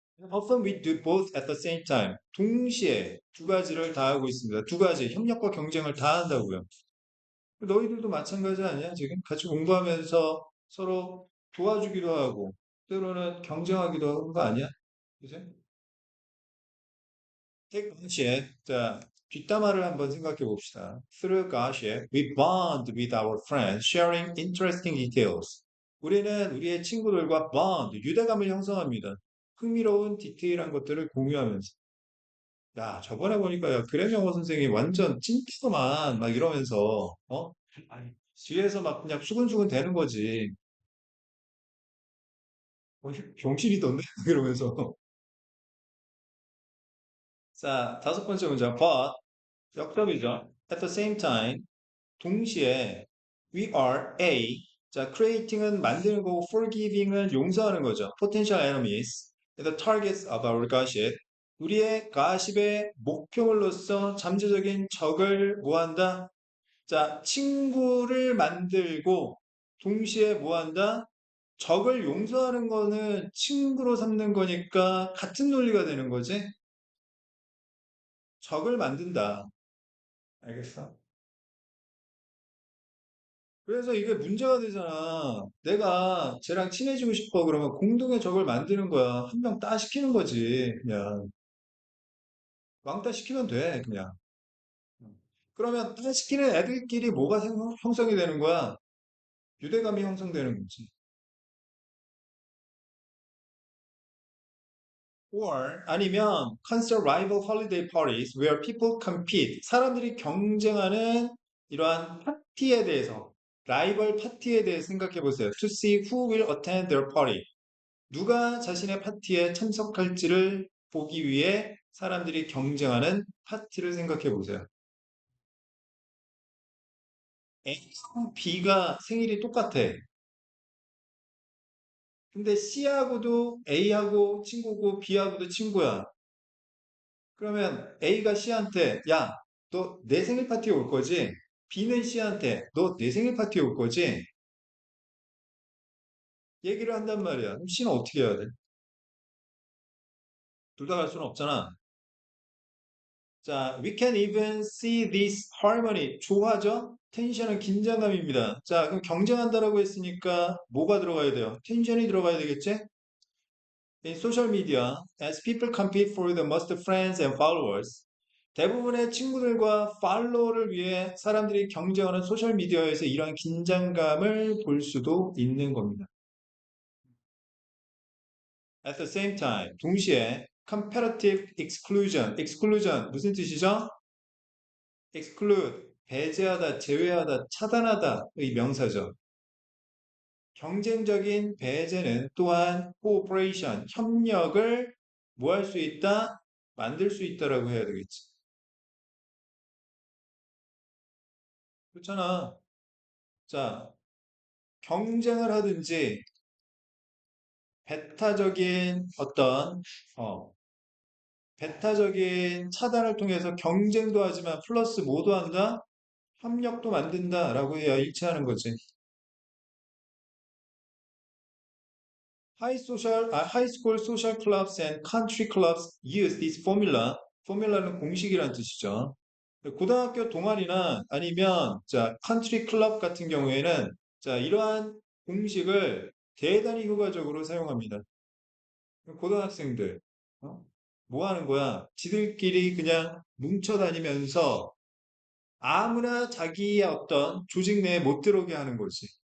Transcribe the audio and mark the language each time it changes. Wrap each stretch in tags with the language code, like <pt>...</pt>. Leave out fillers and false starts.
<en>Often we do both at the same time.</en> <ko>동시에 두 가지를 다 하고 있습니다. 두 가지, 협력과 경쟁을 다 한다고요. 너희들도 마찬가지 아니야? 지금 같이 공부하면서 서로 도와주기도 하고, 때로는 경쟁하기도 하는 거 아니야? 그지?</ko> <en>Take ownership.</en> <ko>자, 뒷담화를 한번 생각해 봅시다.</ko> <en>Through Goship, we bond with our friends, sharing interesting details.</en> <ko>우리는 우리의 친구들과 bond, 유대감을 형성합니다. 흥미로운 디테일한 것들을 공유하면서. 야, 저번에 보니까 야, 그램 영어 선생이 완전 찐피더만 막 이러면서, 아니, 뒤에서 막 그냥 수근수근 대는 거지. 병신이던데? 이러면서. 자, 다섯 번째 문장. But, 역접이죠.</ko> <en>At the same time, 동시에 we are A.</en> <ko>자, creating은 만드는 거고 forgiving은 용서하는 거죠.</ko> <en>Potential enemies, the targets of our gossip.</en> <ko>우리의 가십의 목표물로서 잠재적인 적을 뭐한다? 자, 친구를 만들고 동시에 뭐한다? 적을 용서하는 거는 친구로 삼는 거니까 같은 논리가 되는 거지. 적을 만든다. 알겠어? 그래서 이게 문제가 되잖아. 내가 쟤랑 친해지고 싶어 그러면 공동의 적을 만드는 거야. 한 명 따시키는 거지. 그냥 왕따 시키면 돼. 그냥. 그러면 따시키는 애들끼리 뭐가 형성이 되는 거야? 유대감이 형성되는 거지.</ko> <en>Or 아니면 constant rival holiday parties where people compete.</en> <ko>사람들이 경쟁하는 이러한 파티에 대해서, 라이벌 파티에 대해서 생각해 보세요.</ko> <en>To see who will attend their party.</en> <ko>누가 자신의 파티에 참석할지를 보기 위해 사람들이 경쟁하는 파티를 생각해 보세요. A하고 B가 생일이 똑같아. 근데 C하고도 A하고 친구고 B하고도 친구야. 그러면 A가 C한테 야, 너 내 생일 파티에 올 거지? B는 C한테 너 내 생일 파티에 올 거지? 얘기를 한단 말이야. 그럼 C는 어떻게 해야 돼? 둘 다 갈 수는 없잖아.</ko> <en>자, we can even see this harmony.</en> <ko>조화죠? 텐션은 긴장감입니다. 자, 그럼 경쟁한다라고 했으니까 뭐가 들어가야 돼요? 텐션이 들어가야 되겠지?</ko> <en>In social media, as people compete for the most friends and followers,</en> <ko>대부분의 친구들과 팔로워를 위해 사람들이 경쟁하는 소셜 미디어에서 이러한 긴장감을 볼 수도 있는 겁니다.</ko> <en>At the same time, 동시에 comparative exclusion</en> <ko>무슨 뜻이죠? exclude, 배제하다, 제외하다, 차단하다의 명사죠. 경쟁적인 배제는 또한 cooperation, 협력을 뭐 할 수 있다? 만들 수 있다라고 해야 되겠지. 그렇잖아. 자, 경쟁을 하든지 배타적인 어, 배타적인 차단을 통해서 경쟁도 하지만 플러스 뭐도 한다? 협력도 만든다라고 해야 일치하는 거지.</ko> <en>High school social clubs and country clubs use this formula.</en> <ko>포뮬라는 공식이란 뜻이죠. 고등학교 동아리나 아니면 자, 컨트리 클럽 같은 경우에는 자, 이러한 공식을 대단히 효과적으로 사용합니다. 고등학생들 어? 뭐 하는 거야? 지들끼리 그냥 뭉쳐 다니면서 아무나 자기의 어떤 조직 내에 못 들어오게 하는 거지.</ko>